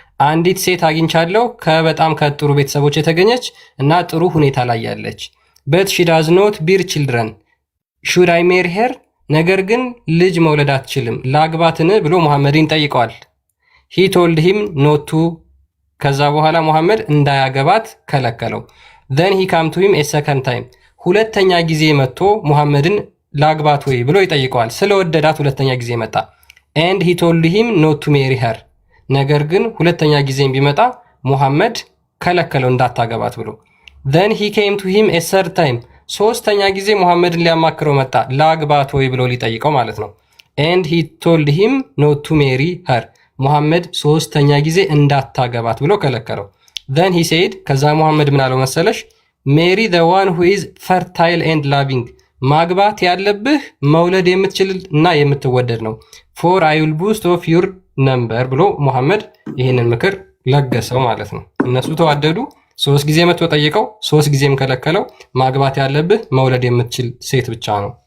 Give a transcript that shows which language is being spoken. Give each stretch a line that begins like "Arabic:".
Amharic: አንዲት ሴት አግኝቻለሁ ከበጣም ከጥሩ ቤተሰቦች የተገኘች እና ጥሩ ሁኔታ ላይ ያለች።
English: but she does not bear children. should I marry her?
Amharic: ነገር ግን ልጅ መውለድ አትችልም ላግባትን ብሎ ሙሐመድን ጠይቀዋል።
English: he told him not to.
Amharic: ከዛ በኋላ ሙሐመድ እንዳያገባት ከለከለው።
English: then he came to him a second time.
Amharic: ሁለተኛ ጊዜ መጥቶ ሙሐመድን ላግባት ወይ ብሎ ይጠይቀዋል። ስለወደዳት ሁለተኛ ጊዜ መጣ።
English: and he told him not to marry her.
Amharic: ነገር ግን ሁለተኛ ጊዜም ቢመጣ ሙሐመድ ከለከለው እንዳታገባት ብሎ።
English: then he came to him a third time.
Amharic: ሶስተኛ ጊዜ ሙሐመድን ሊያማክረው መጣ ላግባት ወይ ብሎ ሊጠይቀው ማለት ነው።
English: and he told him not to marry her.
Amharic: ሙሐመድ ሶስተኛ ጊዜ እንዳታገባት ብሎ ከለከለው።
English: then he said
Amharic: ከዛ ሙሐመድ ምን አለው መሰለሽ?
English: marry the one who is fertile and loving.
Amharic: ማግባት ያለብህ መውለድ የምትችል እና የምትወደድ ነው።
English: for I will boost of your number
Amharic: ብሎ ሙሐመድ ይህንን ምክር ለገሰው ማለት ነው። እነሱ ተዋደዱ። 3 ጊዜ መጥቶ ጠይቀው 3 ጊዜም ከለከለው። ማግባት ያለብህ መውለድ የምትችል ሴት ብቻ ነው።